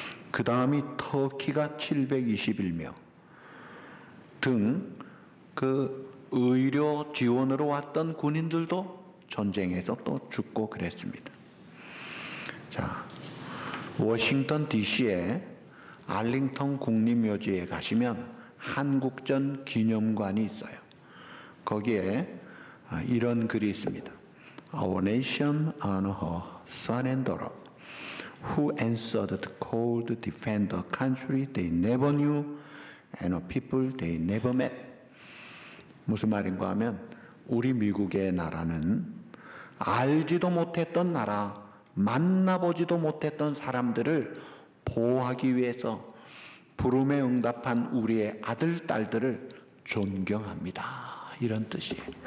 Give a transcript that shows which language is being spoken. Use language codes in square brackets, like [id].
[ko] 그 다음이 터키가 721명 등 그 의료 지원으로 왔던 군인들도 전쟁에서 또 죽고 그랬습니다. 자, 워싱턴 DC에 알링턴 국립묘지에 가시면 한국전 기념관이 있어요. 거기에 이런 글이 있습니다. [en] Our nation honor her son and daughter who answered the call to defend a country they never knew and a people they never met. [ko] 무슨 말인가 하면 우리 미국의 나라는 알지도 못했던 나라, 만나보지도 못했던 사람들을 보호하기 위해서 부름에 응답한 우리의 아들, 딸들을 존경합니다. 이런 뜻이에요.